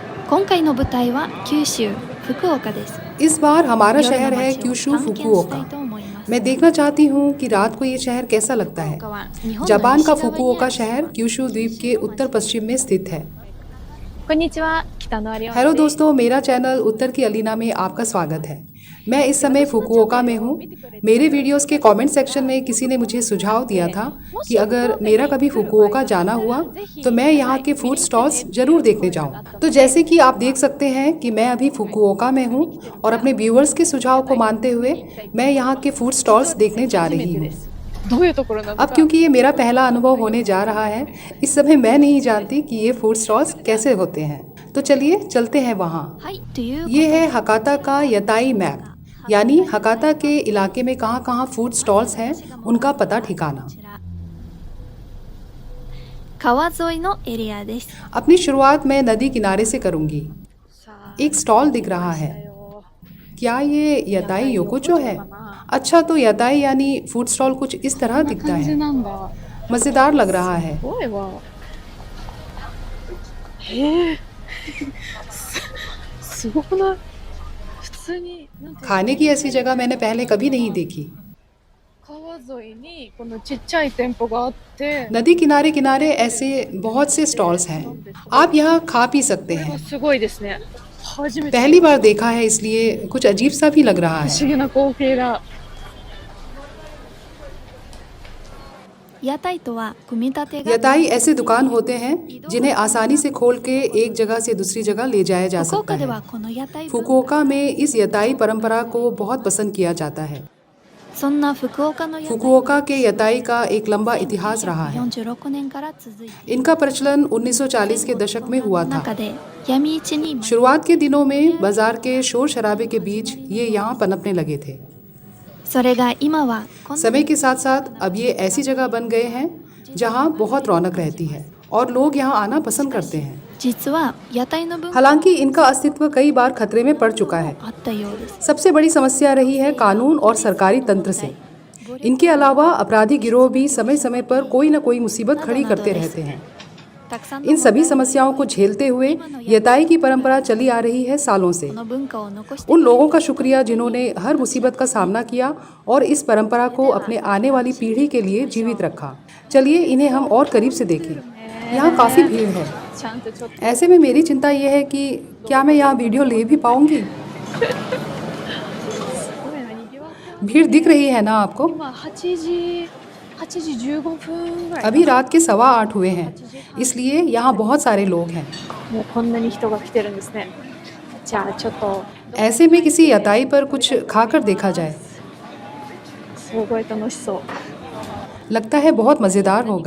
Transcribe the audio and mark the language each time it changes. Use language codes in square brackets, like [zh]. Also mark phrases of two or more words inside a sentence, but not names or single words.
[ja] 今回の舞台は九州福岡です。 [hi] इस बार हमारा [ja] 夜の [hi] शहर है [ja] 街を [hi] क्यूशू [ja] 探検したい [hi] फुकुओका। [ja] と思います。 [hi] मैं देखना चाहती हूँ कि रात को ये शहर कैसा लगता है। [ja] 福岡は日本の [hi] जापान का [ja] 西側にある [hi] फुकुओका [ja] 島 [hi] शहर क्यूशू द्वीप के उत्तर पश्चिम में स्थित है। [ja] こんにちは、北野有 [hi] हेलो [ja] です。 [hi] दोस्तों, मेरा चैनल उत्तर की अलीना में आपका स्वागत है। मैं इस समय फुकुओका में हूँ। मेरे वीडियोस के [en] comment section [hi] में किसी ने मुझे सुझाव दिया था कि अगर मेरा कभी फुकुओका जाना हुआ तो मैं यहाँ के [en] food stalls [hi] जरूर देखने जाऊँ। तो जैसे कि आप देख सकते हैं कि मैं अभी फुकुओका में हूँ और अपने व्यूअर्स के सुझाव को मानते हुए मैं यहाँ के [en] food stalls [hi] देखने जा रही हूँ। [ja] どういうところなのか。 [hi] अब क्योंकि ये मेरा पहला अनुभव होने जा रहा है, इस समय मैं नहीं जानती कि ये [en] food stalls [hi] कैसे होते हैं। तो चलिए चलते हैं वहाँ। [ja] はいということ [hi] ये [ja] で [hi] है हकाता का यताई मैप, यानी हकाता के इलाके में कहाँ कहाँ [en] food stalls [hi] हैं उनका पता ठिकाना। [ja] こちら川沿いのエリアです。 [hi] अपनी शुरुआत मैं नदी किनारे से करूंगी। [ja] さあ [hi] एक स्टॉल दिख रहा है। [ja] だよ [hi] क्या ये [ja] 屋台横丁 [hi] है? अच्छा, तो यताई यानी [en] food stall [hi] कुछ इस तरह [ja] こんな [hi] दिखता [ja] 感じ [hi] है। [ja] なんだ。 [hi] मज़ेदार लग रहा है। [ja] すごいわ。へえ。すごくない？普通になんていうの [hi] खाने की ऐसी जगह मैंने पहले कभी नहीं देखी। [ja] 川沿いにこのちっちゃい店舗があって、 [hi] नदी किनारे किनारे ऐसे बहुत से स्टॉल्स हैं। आप यहाँ खा पी सकते [ja] これ [hi] हैं। [ja] がすごいですね。初めて [hi] पहली बार देखा है, इसलिए कुछ अजीब सा भी लग रहा [ja] 不 [hi] है। [ja] 思議な光景だ。屋台とは組み立てが [hi] यताई ऐसे दुकान होते हैं जिन्हें आसानी से खोल के एक जगह से दूसरी जगह ले जाया जा [ja] 福 [hi] सकता [ja] 岡で [hi] है। [ja] はこの屋台文化 [hi] फुकुओका में इस यताई परंपरा को बहुत पसंद किया जाता है। [ja] そんな福岡の屋台 [hi] फुकुओका के यताई का एक लंबा इतिहास रहा है। [ja] 1946 年から続いて [hi] इनका प्रचलन 1940 के दशक में हुआ था। [ja] 中で闇市に [hi] शुरुआत के दिनों में बाजार के शोर शराबे के बीच ये यहाँ पनपने लगे थे। [ja] それが今はこんな [hi] समय के साथ साथ अब ये ऐसी जगह बन गए हैं जहाँ बहुत रौनक रहती है और लोग यहाँ आना पसंद करते हैं। [ja] 実は屋台の文化 [hi] हालांकि इनका अस्तित्व कई बार खतरे में पड़ चुका है। [ja] あったようです。 [hi] सबसे बड़ी समस्या रही है कानून और सरकारी तंत्र से। इनके अलावा अपराधी गिरोह भी समय समय पर कोई न कोई मुसीबत खड़ी करते रहते हैं। [ja] たくさんの [hi] इन सभी समस्याओं को झेलते हुए यताई की परंपरा चली आ रही है सालों से। [ja] この文化を残して [hi] उन लोगों का शुक्रिया जिन्होंने हर मुसीबत का सामना किया और इस परंपरा को अपने आने वाली पीढ़ी के लिए जीवित रखा। चलिए इन्हें हम और करीब से देखें। यहाँ काफ़ी भीड़ है। [ja] ちゃんとちょっと [hi] ऐसे में मेरी चिंता यह है कि क्या मैं यहाँ वीडियो ले भी पाऊंगी। [ja] すごいな、にぎわってます。 [hi] भीड़ दिख रही है ना आपको? [ja] 今8時15分ぐらい。 [hi] अभी रात के 8:15 हुए हैं, इसलिए यहाँ बहुत सारे लोग हैं। [ja] もうこんなに人が来てるんですね。じゃあちょっと [hi] ऐसे में किसी यताई पर कुछ खाकर देखा जाए। [ja] すごい楽しそう。 [hi] लगता है बहुत मज़ेदार [ja] 何か